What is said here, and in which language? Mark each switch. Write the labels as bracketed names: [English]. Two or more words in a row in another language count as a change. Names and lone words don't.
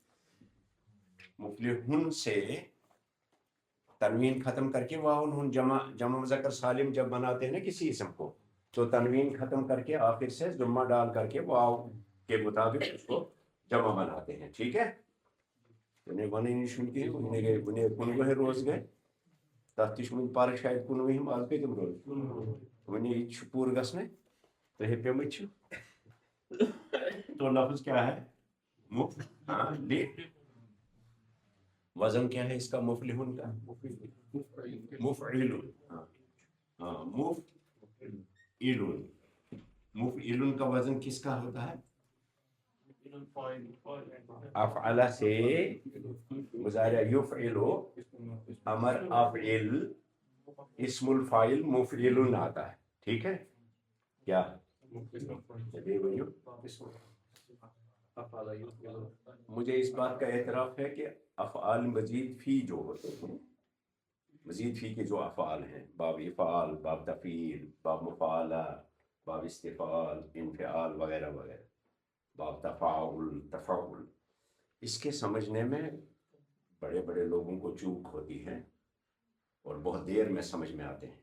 [Urdu] مفلحون سے تنوین ختم کر کے واو نون جمع مذکر سالم جب بناتے ہیں نا کسی اسم کو, تو تنوین ختم کر کے آخر سے ضمہ ڈال کر کے واو کے مطابق اس کو جمع بناتے ہیں. [Kashmiri] ٹھیک ہے. کنوہ روز گئے تک پر شاید کنوہم آج کتم روز ونی پور گھنے تہ پیمت. [Urdu] تو لفظ کیا ہے؟ وزن کیا ہے اس کا؟ مفلحون کا مفعلون. مفعلون کا وزن کس کا ہوتا ہے؟ افعل سے مضارع یفعل امر افعل اسم الفاعل مفعلون آتا ہے. ٹھیک ہے. کیا مجھے اس بات کا اعتراف ہے کہ افعال مزید فی جو ہوتے ہیں, مزید فی کے جو افعال ہیں, باب افعال, باب تفعیل, باب مفعلہ, باب استفعال, انفعال وغیرہ وغیرہ, باب تفاعل, تفعل, اس کے سمجھنے میں بڑے بڑے لوگوں کو چوک ہوتی ہے اور بہت دیر میں سمجھ میں آتے ہیں.